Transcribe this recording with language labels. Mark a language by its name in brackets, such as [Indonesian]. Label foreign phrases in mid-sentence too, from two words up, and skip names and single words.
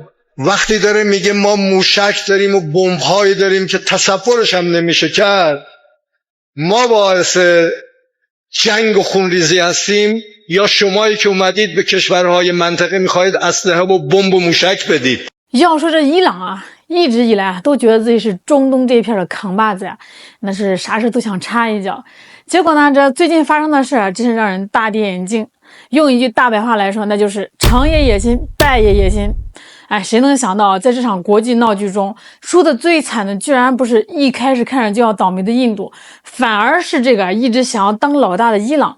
[Persian] وقتی داره میگه ما موشک داریم و بمب‌هایی داریم که تصورش هم نمیشه کرد، ما باعث جنگ و خونریزی هستیم یا شمایی که اومدید به کشورهای منطقه میخواهید اسلحه و بمب و موشک بدید؟ [Chinese] 要说这伊朗啊，一直以来都觉得自己是中东这片的扛把子呀，那是啥事都想插一脚。结果呢，这最近发生的事啊，真是让人大跌眼镜。用一句大白话来说，那就是成也野心，败也野心。哎，谁能想到，在这场国际闹剧中，输的最惨的居然不是一开始看着就要倒霉的印度，反而是这个一直想要当老大的伊朗。